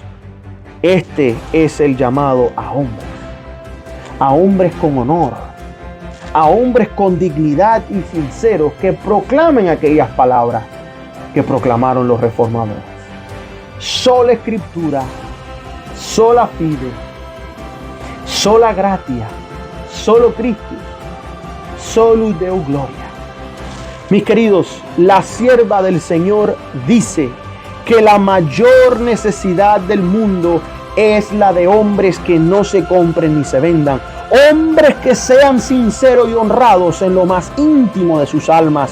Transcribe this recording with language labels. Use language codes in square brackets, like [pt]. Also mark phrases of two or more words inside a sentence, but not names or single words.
[es] Este es el llamado a hombres con honor, a hombres con dignidad y sinceros que proclamen aquellas palabras que proclamaron los reformadores. Sola Escritura, [la] sola fide, sola gratia, [es] solo Cristo, [la] solo Deo gloria. [es] Mis queridos, la sierva del Señor dice que la mayor necesidad del mundo es la de hombres que no se compren ni se vendan. Hombres que sean sinceros y honrados en lo más íntimo de sus almas.